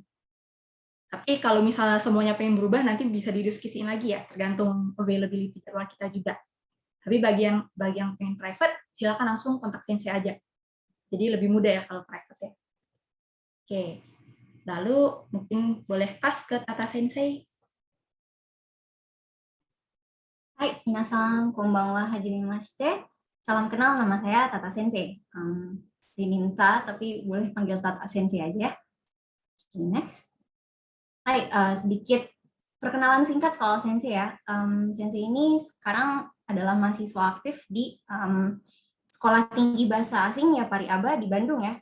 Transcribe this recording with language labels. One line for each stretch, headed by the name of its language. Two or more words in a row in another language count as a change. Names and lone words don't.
Indonesian: Tapi kalau misalnya semuanya pengen berubah, nanti bisa didiskusiin lagi ya, tergantung availability jadwal kita juga. Tapi bagi yang pengen private, silakan langsung kontak Sensei aja. Jadi lebih mudah ya kalau private ya. Oke, lalu mungkin boleh pass ke Tata Sensei.
Japanese: はい、皆さんこんばんは、はじめまして.
Indonesian: Salam kenal, nama saya Tata Sensei. Diminta, tapi boleh panggil Tata Sensei aja ya. Next. Hai, sedikit perkenalan singkat soal Sensei ya. Sensei ini sekarang adalah mahasiswa aktif di Sekolah Tinggi Bahasa Asing ya Pariaba di Bandung ya.